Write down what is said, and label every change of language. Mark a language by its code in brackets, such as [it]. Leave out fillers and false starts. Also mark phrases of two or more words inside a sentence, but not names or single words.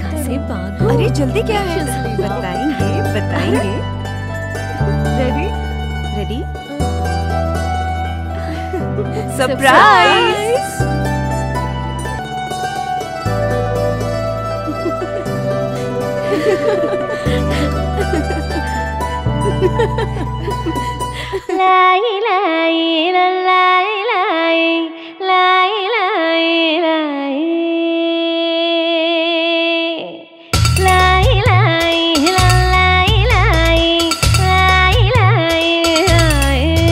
[hi] अरे बाबू, अरे जल्दी क्या है? बताएंगे बताएंगे। [en] Ready ready surprise. लाई लाई लाई लाई लाई लाई लाई लाई लाई लाई लाई लाई लाई